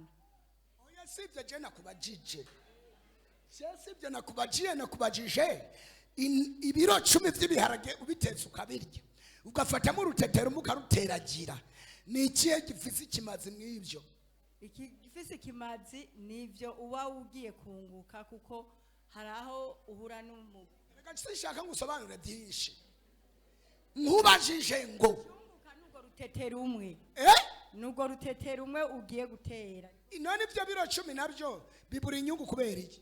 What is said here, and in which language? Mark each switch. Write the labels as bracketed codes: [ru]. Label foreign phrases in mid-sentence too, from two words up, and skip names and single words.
[rn] oya sivyo je nakubajije sivyo nakubajije ibiro 10 by'ibiharage ubitetse ukabirya ugafatamo urutetero mukaruteragira ni ikihe gifise ikimazi mw'ivyo iki gifise ikimazi nivyo uba ugiye kunguka kuko haraho uhura reka sishaka ngusobanure byinshi nkubajije ngo kunguka nugo rutetero umwe nugo rutetero umwe ugiye gutera none ibyo biro 10 nabyo bibura inyungu kubera iki